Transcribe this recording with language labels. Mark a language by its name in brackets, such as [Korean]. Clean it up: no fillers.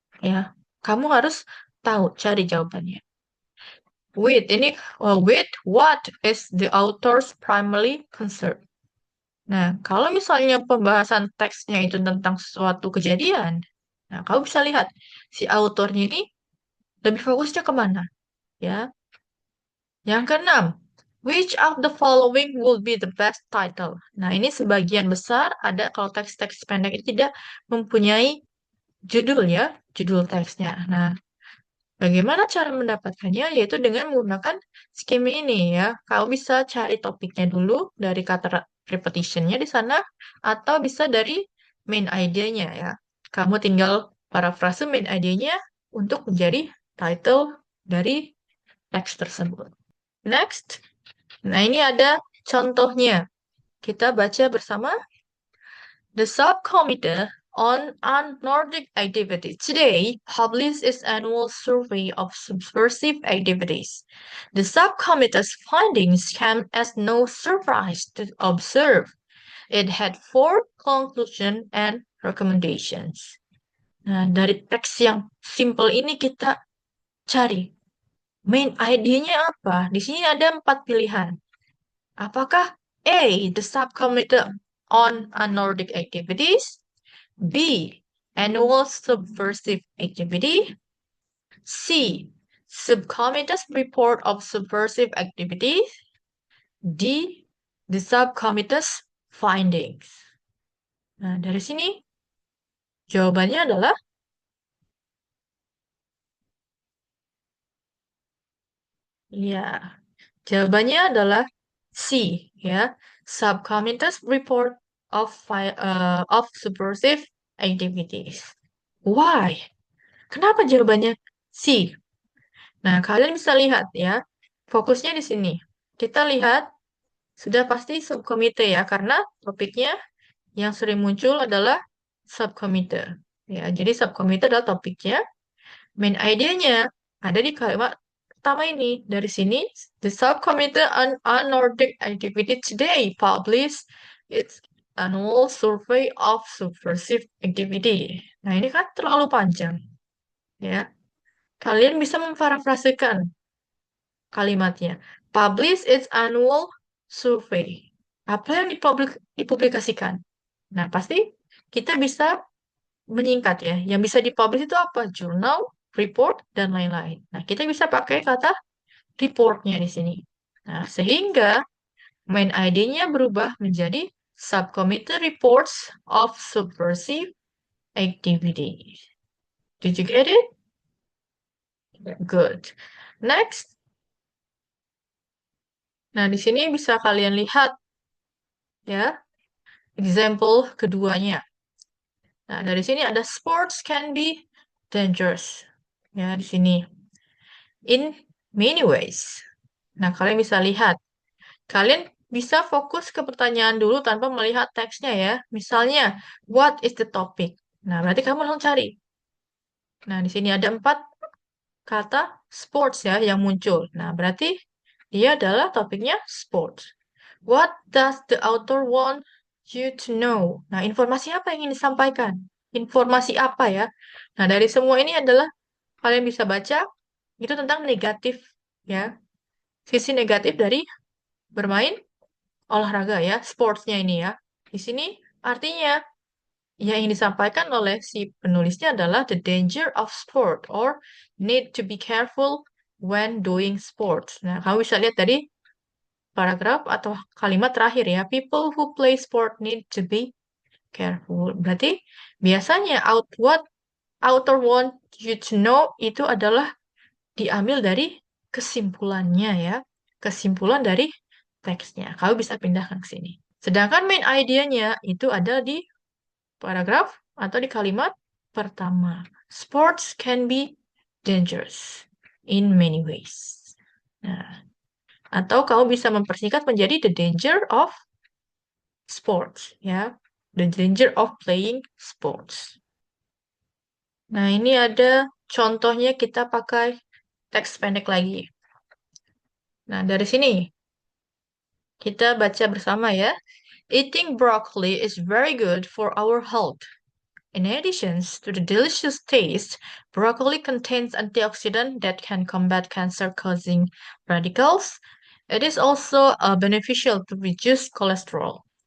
[Indonesian] Ya, kamu harus tahu, cari jawabannya. [English] With what is the author's primary concern? [Indonesian] Nah, kalau misalnya pembahasan teksnya itu tentang suatu kejadian, nah, kamu bisa lihat si autornya ini lebih fokusnya kemana, ya. Yang keenam, [English] which of the following will be the best title? [Indonesian] Nah, ini sebagian besar ada kalau teks-teks pendek itu tidak mempunyai judul ya, judul teksnya. Nah, bagaimana cara mendapatkannya? Yaitu dengan menggunakan skimming ini ya. Kamu bisa cari topiknya dulu dari kata repetitionnya di sana, atau bisa dari main idea-nya ya. Kamu tinggal parafrase main idea-nya untuk menjadi title dari teks tersebut. [English] Next. [Indonesian] Nah, ini ada contohnya. Kita baca bersama. [English] The subcommittee on Nordic activity today published its annual survey of subversive activities. The subcommittee's findings came as no surprise to observe. It had 4 conclusions and recommendations. [Indonesian] Nah, dari teks yang simple ini kita cari main idenya apa? Di sini ada 4 pilihan. Apakah [English] A, the subcommittee on Nordic activities, B, annual subversive activity, C, subcommittee's report of subversive activities, D, the subcommittee's findings. [Indonesian] Nah, dari sini jawabannya adalah ya, jawabannya adalah C, ya, [English] subcommittee's report of subversive activities. Why? [Indonesian] Kenapa jawabannya C? Nah, kalian bisa lihat ya, fokusnya di sini. Kita lihat sudah pasti subkomite ya, karena topiknya yang sering muncul adalah subkomite. Ya, jadi subkomite adalah topiknya. Main idenya ada di kalimat pertama ini. Dari sini, [English] the subcommittee on Nordic activity today published its annual survey of subversive activity. [Indonesian] Nah, ini kan terlalu panjang. Ya, kalian bisa memparafrasekan kalimatnya. [English] Publish its annual survey. [Indonesian] Apa yang dipublikasikan? Nah, pasti kita bisa menyingkat ya. Yang bisa dipublish itu apa? Jurnal, report, dan lain-lain. Nah, kita bisa pakai kata reportnya di sini. Nah, sehingga main ID-nya berubah menjadi [English] Subcommittee Reports of Subversive Activity. Did you get it? Good. Next. [Indonesian] Nah, di sini bisa kalian lihat ya, example keduanya. Nah, dari sini ada [English] sports can be dangerous. [Indonesian] Ya, di sini. [English] In many ways. [Indonesian] Nah, kalian bisa lihat. Kalian bisa fokus ke pertanyaan dulu tanpa melihat teksnya ya. Misalnya, [English] what is the topic? [Indonesian] Nah, berarti kamu langsung cari. Nah, di sini ada 4 kata sports ya yang muncul. Nah, berarti dia adalah topiknya sports. [English] What does the author want you to know? [Indonesian] Nah, informasi apa yang ingin disampaikan? Informasi apa ya? Nah, dari semua ini adalah kalian bisa baca itu tentang negatif ya. Sisi negatif dari bermain olahraga ya, sportsnya ini ya. Di sini artinya yang ingin disampaikan oleh si penulisnya adalah [English] the danger of sport or need to be careful when doing sports. [Indonesian] Nah, kamu bisa lihat tadi paragraf atau kalimat terakhir ya. [English] People who play sport need to be careful. [Indonesian] Berarti biasanya [English] what author want you to know [Indonesian] itu adalah diambil dari kesimpulannya ya. Kesimpulan dari teksnya. Kamu bisa pindahkan ke sini. Sedangkan main idenya itu ada di paragraf atau di kalimat pertama. [English] Sports can be dangerous in many ways. [Indonesian] Nah, atau kamu bisa mempersingkat menjadi [English] the danger of sports, [Indonesian] ya. [English] The danger of playing sports. [Indonesian] Nah, ini ada contohnya kita pakai teks pendek lagi. Nah, dari sini kita baca bersama ya. [English] Eating broccoli is very good for our health. In addition to the delicious taste, broccoli contains antioxidants that can combat cancer-causing radicals. It is also beneficial to reduce cholesterol.